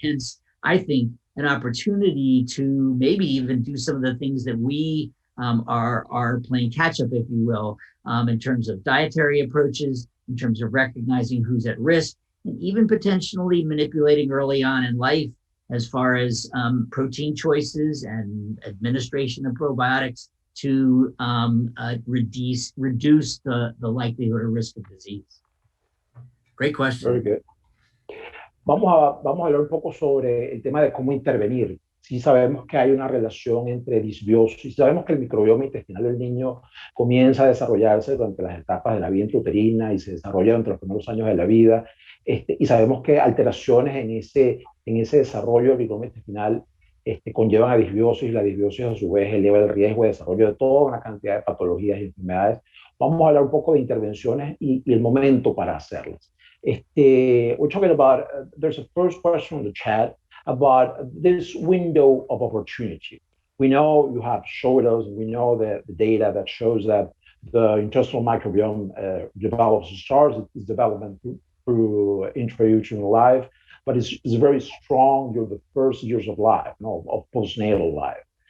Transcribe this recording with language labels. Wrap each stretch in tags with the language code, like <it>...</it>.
<en>Hence, I think an opportunity to maybe even do some of the things that we are playing catch up, if you will, in terms of dietary approaches, in terms of recognizing who's at risk, and even potentially manipulating early on in life as far as protein choices and administration of probiotics to reduce the likelihood or risk of disease. Great question. Very good.</en> <es>Vamos a hablar un poco sobre el tema de cómo intervenir. Sí sabemos que hay una relación entre disbiosis, sabemos que el microbioma intestinal del niño comienza a desarrollarse durante las etapas de la vida intrauterina y se desarrolla durante los primeros años de la vida, y sabemos que alteraciones en ese desarrollo del microbioma intestinal conllevan a disbiosis, y la disbiosis a su vez eleva el riesgo de desarrollo de toda una cantidad de patologías y enfermedades. Vamos a hablar un poco de intervenciones y el momento para hacerlas.</es> <en>We're talking about, there's a first question in the chat about this window of opportunity. We know you have showed us, we know the data that shows that the intestinal microbiome starts its development through intrauterine life, but it's very strong during the first years of life, of postnatal life.</en>